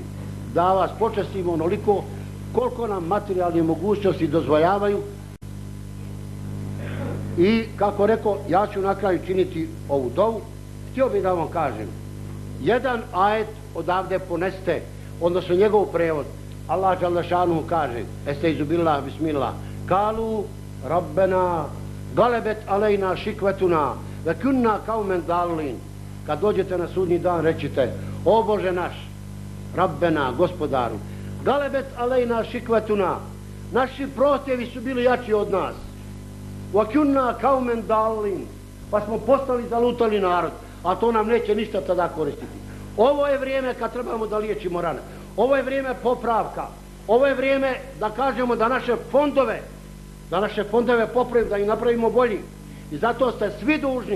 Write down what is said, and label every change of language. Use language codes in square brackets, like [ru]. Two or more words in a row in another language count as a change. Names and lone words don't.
[bs] Da vas počestimo onoliko koliko nam materijalne mogućnosti dozvoljavaju. I kako rekao, ja ću na kraju činiti ovu dovu. Htio bih da vam kažem, jedan ajet odavde poneste, odnosno njegov prevod. Allah [ar] جل شأنه [bs] kaže: [ar] أستعيذ بالله بسم الله قالوا ربنا غلبت علينا شقوتنا وكنا قوما ضالين. [bs] Kad dođete na sudnji dan, rećite, o Bože naš, Rabbena, gospodaru, [ar] غلبت علينا شقوتنا, [bs] naši prohtjevi su bili jači od nas. [ar] وكنا قوما ضالين, [bs] pa smo postali zalutali narod, a to nam neće ništa tada koristiti. Ovo je vrijeme kad trebamo da liječimo rane. Ovo je vrijeme popravka. Ovo je vrijeme da kažemo da naše fondove popravimo, da ih napravimo bolji. I zato ste svi dužni.